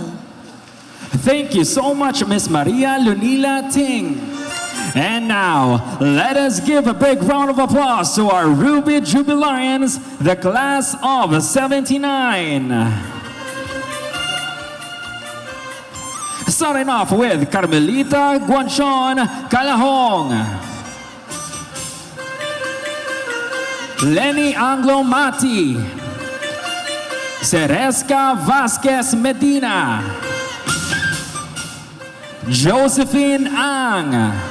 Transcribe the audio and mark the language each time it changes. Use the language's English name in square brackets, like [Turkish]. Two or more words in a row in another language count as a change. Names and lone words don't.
[English] Thank you so much, Miss Maria Lunila Ting. And now, let us give a big round of applause to our Ruby Jubilarians, the class of 79. Starting off with Carmelita Guanchon Calahong, Lenny Anglo Mati, Ceresca Vasquez Medina, Josephine Ang,